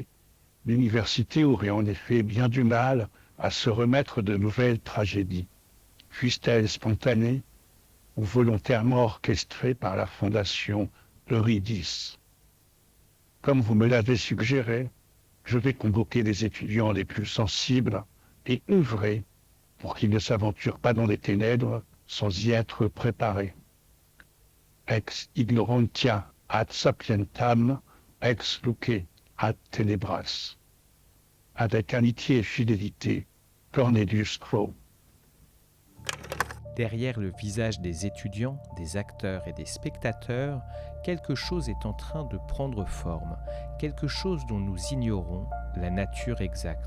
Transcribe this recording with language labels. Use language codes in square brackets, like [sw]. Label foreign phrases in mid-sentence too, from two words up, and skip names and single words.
[fr] L'université aurait en effet bien du mal à se remettre de nouvelles tragédies, fussent-elles spontanées ou volontairement orchestrées par la fondation Eurydice. Comme vous me l'avez suggéré, je vais convoquer les étudiants les plus sensibles et œuvrer pour qu'ils ne s'aventurent pas dans les ténèbres sans y être préparés. [la] Ex ignorantia ad sapientam, ex luce ad tenebras. [fr] Avec amitié et fidélité, Cornelius Crowe. Derrière le visage des étudiants, des acteurs et des spectateurs, quelque chose est en train de prendre forme, quelque chose dont nous ignorons la nature exacte.